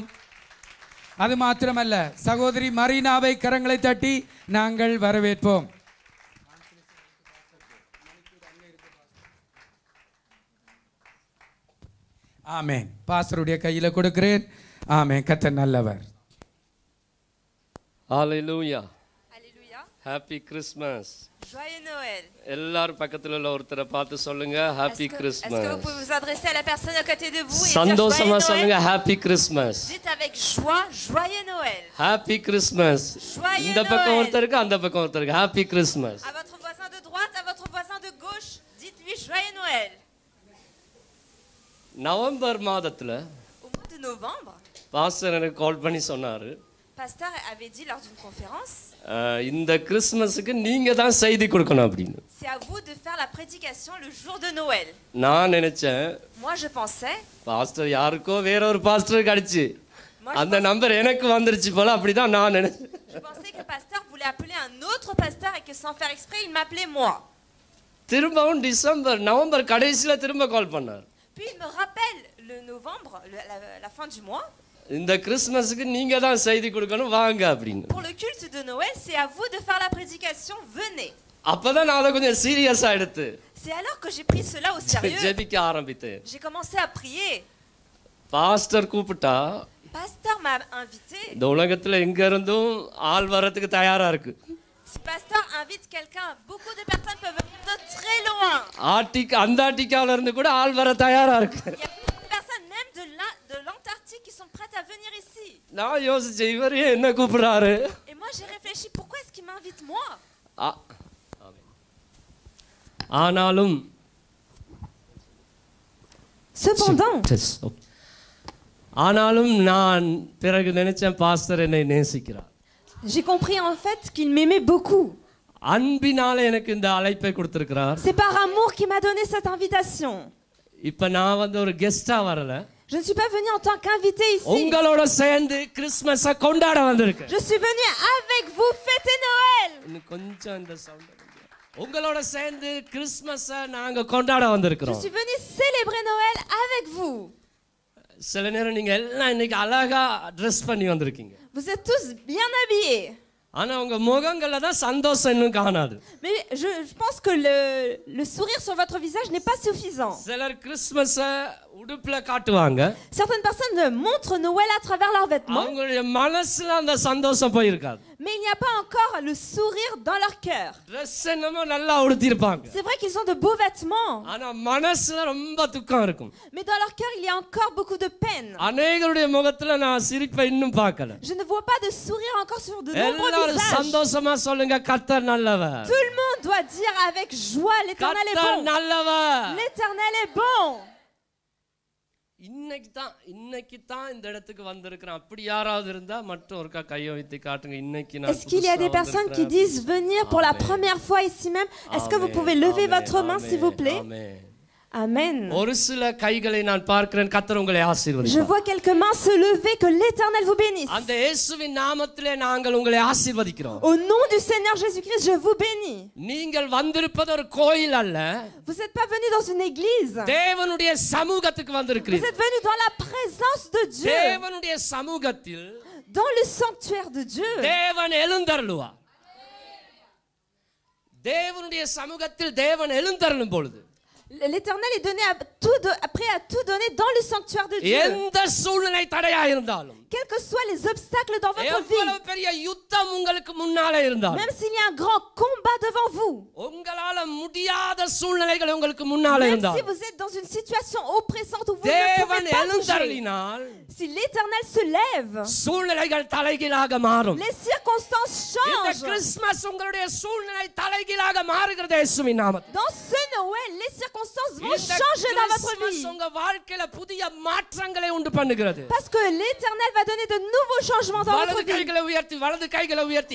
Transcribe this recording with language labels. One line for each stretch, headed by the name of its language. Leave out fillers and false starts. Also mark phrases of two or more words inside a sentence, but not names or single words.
Tamil: அது மாத்திரமல்ல, சகோதரி மரீனாவை கரங்களை தட்டி நாங்கள் வரவேற்போம். ஆமென். பாஸ்டருடைய கையில் கொடுக்கிறேன். ஆமென். கர்த்தர் நல்லவர். Hallelujah.
French: Alléluia.
English: Happy Christmas.
French: Joyeux Noël.
Tamil: எல்லாரும் பக்கத்துல உள்ள ஒருத்தரை பார்த்து சொல்லுங்க Happy
French: Est-ce que
English: Christmas.
French: vous pouvez vous adresser à la personne à côté de vous et dire
Tamil: சந்தோஷமா
French: Joyeux
Tamil: சொல்லுங்க
French: Noël?
English: Happy Christmas.
French: Dites avec joie Joyeux Noël.
English: Happy Christmas.
French: Joyeux
Tamil: இந்த பக்கம்
French: Noël.
Tamil: ஒருத்தருக்கு அந்த பக்கம் ஒருத்தருக்கு
English: Happy Christmas.
French: À votre voisin de droite, à votre voisin de gauche, dites-lui Joyeux Noël.
Tamil: நவம்பர் மாதத்துல
French: Au mois de novembre,
Tamil: பாஸ்டர் எனக்கு கால் பண்ணி சொன்னாரு,
French: pasteur avait dit lors d'une conférence,
Tamil: இந்த கிறிஸ்மஸுக்கு நீங்க தான் செய்தி கொடுக்கணும் அப்படின்னு.
French: c'est à vous de faire la prédication le jour de Noël.
Tamil: நான் நினைச்சேன்
French: Moi je pensais,
Tamil: பாஸ்டர் யாருக்கோ வேற ஒரு பாஸ்டருக்கு அடிச்சு அந்த நம்பர் எனக்கு வந்துருச்சு போல, அப்படிதான் நான் நினைச்சேன்.
French: je pensais que le pasteur voulait appeler un autre pasteur et que sans faire exprès, il m'appelait moi.
Tamil: திரும்பவும் நவம்பர் கடைசியில திரும்ப கால் பண்ணார்.
French: Puis il me rappelle le novembre, la fin du mois.
Tamil: இந்த கிறிஸ்மஸுக்கு நீங்க தான் செய்தி கொடுக்கணும் வாங்க அப்படின்னு.
French: Pour le culte de Noël, c'est à vous de faire la prédication, venez.
Tamil: அப்பதான் நான் அதை கொஞ்சம் சீரியஸா எடுத்து
French: C'est alors que j'ai pris cela au sérieux.
Tamil: ஜெபிக்க ஆரம்பித்தேன்.
French: J'ai commencé à prier.
Tamil: பாஸ்டர் கூப்பிட்டா
French: Pasteur m'a invité.
Tamil: இந்த உலகத்துல எங்க இருந்தும் ஆள் வரதுக்கு தயாரா இருக்கு.
French: Si pasteur invite quelqu'un, beaucoup de personnes peuvent venir de très loin.
Tamil: அந்தார்டிகால இருந்து கூட ஆள் வர தயாரா இருக்கு.
French: Il y a des personnes même de l'Antarctique qui sont prêtes à venir ici.
Tamil: நான் யோசிச்சேன் இவர் என்ன கூப்பிடுறாரு.
French: Et moi j'ai réfléchi, pourquoi est-ce qu'il m'invite moi?
Tamil: ஆனாலும் ஆனாலும் நான் பிறகு நினைச்சேன் பாஸ்டர் என்னை நேசிக்கிறார்.
French: J'ai compris en fait qu'il m'aimait beaucoup.
Tamil: அன்பினால எனக்கு இந்த அழைப்பை கொடுத்திருக்கிறார்.
French: C'est par amour qu'il m'a donné cette invitation.
Tamil: இப்ப நான் வந்து ஒரு கெஸ்டா வரல.
French: Je ne suis pas venu en tant qu'invité ici.
Tamil: உங்களோட சேர்ந்து கிறிஸ்மஸை கொண்டாட வந்திருக்கேன்.
French: Je suis venu avec vous fêter Noël.
Tamil: இன்னும் கொஞ்சம் இந்த சவுண்ட். உங்களோட சேர்ந்து கிறிஸ்மஸை நாங்க கொண்டாட
French: Je
Tamil: வந்திருக்கிறோம்.
French: suis venu célébrer Noël avec vous.
Tamil: சில நேரம் நீங்க எல்லாம் இன்னைக்கு அழகா ட்ரெஸ் பண்ணி வந்திருக்கீங்க.
French: Vous êtes tous bien habillés.
Tamil: ஆனா உங்க முகங்கள்ல தான் சந்தோஷம் இன்னும் காணாது.
French: Mais je pense que le sourire sur votre visage n'est pas suffisant.
Tamil: சிலர் கிறிஸ்மஸை உடுப்புல காட்டுவாங்க.
French: Certaines personnes montrent Noël à travers leurs vêtements.
Tamil: அவங்களுடைய மனசுல அந்த சந்தோஷம் போயிருக்காது.
French: Mais il n'y a pas encore le sourire dans leur cœur.
Tamil: ட்ரெஸ் என்னமோ நல்லா உடுத்தி இருப்பாங்க.
French: C'est vrai qu'ils ont de beaux vêtements.
Tamil: ஆனா மனசுல ரொம்ப துக்கம் இருக்கும்.
French: Mais dans leur cœur, il y a encore beaucoup de peine.
Tamil: அநேகருடைய முகத்துல நான் சிரிப்பை இன்னும் பார்க்கல.
French: Je ne vois pas de sourire encore sur de nombreux
Tamil: எல்லாரும்
French: visages.
Tamil: சந்தோஷமா சொல்லுங்க கர்த்தர் நல்லவர்.
French: Tout le monde doit dire avec joie, l'Éternel est
Tamil: கர்த்தர்
French: bon.
Tamil: நல்லவர்.
French: L'Éternel est bon.
Tamil: இன்னைக்கு தான் இந்த இடத்துக்கு வந்திருக்கிறேன். அப்படி யாராவது இருந்தா மட்டும் ஒருக்கா கையை வைத்து காட்டுங்க. இன்னைக்கு நான்
French: Est-ce qu'il y a des personnes qui disent venir pour la première fois ici même? Est-ce que vous pouvez lever votre main s'il vous plaît? Amen.
Tamil: ஒரு சில கைகளை நான் பார்க்கிறேன். கர்த்தர் உங்களை
French: Je
Tamil: ஆசீர்வதிப்பார்.
French: vois quelques mains se lever, que l'Éternel vous bénisse.
Tamil: அந்த இயேசுவின் நாமத்திலே நாங்கள் உங்களை ஆசீர்வதிக்கிறோம்.
French: Au nom du Seigneur Jésus-Christ, je vous bénis.
Tamil: நீங்கள் வந்திருப்பது ஒரு கோயில் அல்ல.
French: Vous n'êtes pas venus dans une église.
Tamil: தேவனுடைய சமூகத்துக்கு
French: Vous
Tamil: வந்திருக்கிறீர்கள்.
French: êtes venus dans la présence de Dieu.
Tamil: தேவனுடைய சமூகத்தில்
French: Dans le sanctuaire de Dieu.
Tamil: தேவன் எழுந்தருளுவார். தேவனுடைய சமூகத்தில் தேவன் எழுந்தருளும் பொழுது
French: L'Éternel est donné prêt à tout donner dans le sanctuaire de Dieu.
Tamil: எந்த சூழ்நிலை தடையா இருந்தாலும்
French: Quels que soient les obstacles dans votre
Tamil: எவ்வளவு
French: vie,
Tamil: பெரிய யுத்தம் உங்களுக்கு முன்னாலே இருந்தாலும்
French: même s'il y a un grand combat devant vous,
Tamil: உங்களால முடியாத சூழ்நிலைகள் உங்களுக்கு முன்னாலே
French: même si
Tamil: இருந்தாலும்
French: vous êtes dans une situation oppressante où vous ne
Tamil: தேவன்
French: pouvez pas bouger,
Tamil: எழுந்தருளினால்
French: si l'Éternel se lève,
Tamil: சூழ்நிலைகள் தலைகீழாக மாறும்.
French: les circonstances
Tamil: இந்த
French: changent.
Tamil: கிறிஸ்துமஸ் உங்களுடைய சூழ்நிலை தலைகீழாக மாறுகிறது இயேசுவின் நாமத்தில்.
French: Dans ce Noël, les circonstances vont
Tamil: இந்த
French: changer dans votre
Tamil: கிறிஸ்துமஸ்
French: vie.
Tamil: உங்க வாழ்க்கையில புதிய மாற்றங்களை உண்டு பண்ணுகிறது.
French: Parce que l'Éternel va donner de nouveaux changements dans votre
Tamil: வலது
French: vie.
Tamil: கைகளை உயர்த்தி வலது கைகளை உயர்த்தி